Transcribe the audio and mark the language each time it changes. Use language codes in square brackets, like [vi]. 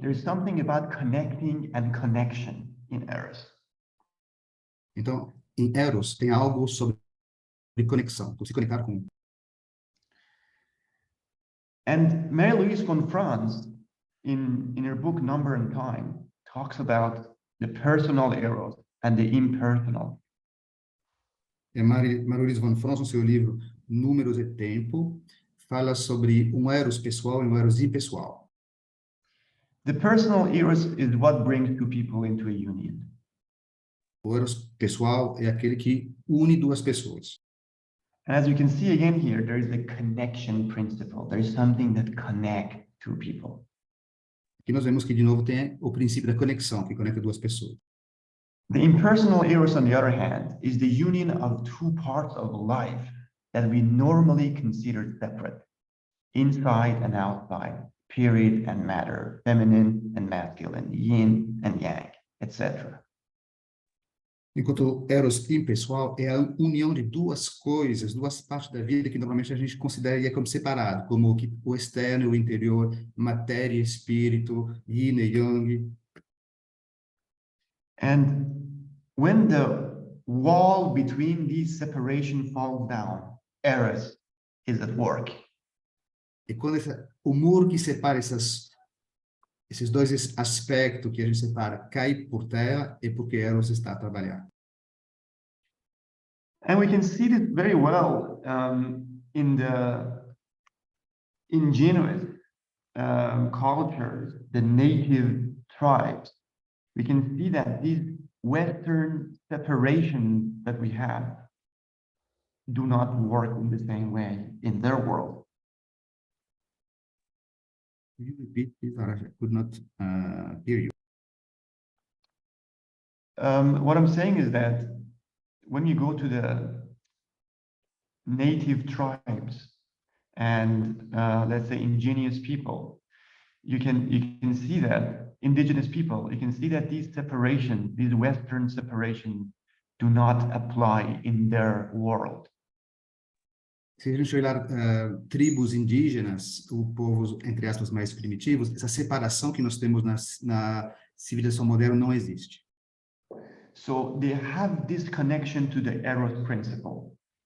[en] There's something about connecting and connection in Eros. [pt] Então, em Eros tem algo sobre conexão, se conectar com. [en] And Mary-Louise von Franz, in her book Number and Time, talks about the personal Eros and the impersonal. [pt] E Marie-Louise von Franz, no seu livro Números e Tempo, fala sobre Eros pessoal e Eros impessoal. [en] The personal Eros is what brings two people into a union. [pt] O Eros pessoal é aquele que une duas pessoas. [en] And as you can see again here, there is a connection principle. There is something that connects two people. [pt] Aqui nós vemos que, de novo, tem o princípio da conexão, que conecta duas pessoas. [en] The impersonal eros, on the other hand, is the union of two parts of life that we normally consider separate, inside and outside, period and matter, feminine and masculine, yin and yang, etc. [pt] Enquanto o eros impessoal é a união de duas coisas, duas partes da vida que normalmente a gente consideraria como separado, como o externo e o interior, matéria e espírito, yin e yang. [en] And when the wall between these separation falls down, Eros is at work. [pt] E quando o muro que separa esses dois aspectos que a gente separa cai por terra, é porque Eros está a trabalhar. [en] And we can see this very well in the indigenous cultures, the native tribes. We can see that these Western separations that we have do not work in the same way in their world. Could you repeat this, Arash? I could not hear you. What I'm saying is that when you go to the native tribes and let's say indigenous people, you can see that indigenous people, you can see that these separations, these Western separations, do not apply in their world. [pt] Se a gente olhar tribos indígenas, ou povos, entre aspas, mais primitivos, essa separação que nós temos na civilização moderna não existe. [en] So they have this connection to the Eros principle.